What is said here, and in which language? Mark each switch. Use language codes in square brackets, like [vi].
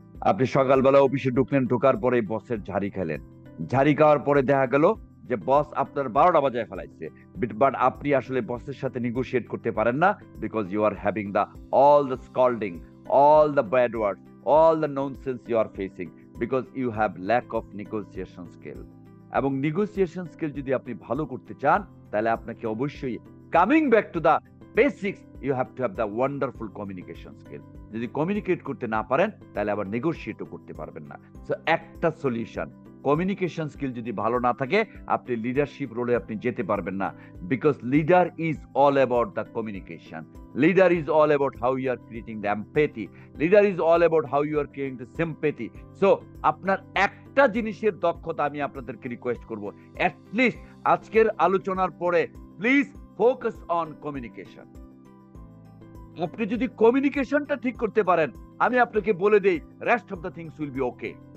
[bn] আপনি সকালবেলা অফিসে ঢুকলেন, ঢোকার পরে বসের ঝাড়ি খেলেন, ঝাড়ি খাওয়ার পরে দেখা গেল যে বস আপনার 12টা বাজায় ফেলাইছে, বাট আপনি আসলে বসের সাথে নেগোশিয়েট করতে পারেন না, [en] Because you are having the all the scolding, all the bad words, all the nonsense you are facing because you have lack of negotiation skill. [bn] এবং negotiation skill যদি আপনি ভালো করতে চান, তাহলে আপনাকে অবশ্যই [en] coming back to the basics, you have to have the wonderful communication skill. [bn] যদি কমিউনিকেট করতে না পারেন, তাহলে আবার নেগোশিয়েটও করতে পারবেন না। সো একটা সলিউশন, কমিউনিকেশন স্কিল যদি ভালো না থাকে, আপনি লিডারশিপ রোলে আপনি যেতে পারবেন না, [en] Because leader is all about the communication. Leader is all about how you are creating the empathy. Leader is all about how you are creating the sympathy. [bn] So, আপনার একটা জিনিসের দক্ষতা আমি আপনাদেরকে রিকোয়েস্ট করব, at least আজকের আলোচনার পরে [en] Please focus on communication. [bn] আপনি যদি কমিউনিকেশনটা ঠিক করতে পারেন, আমি আপনাকে বলে দেই, [en] Rest of the things will be okay.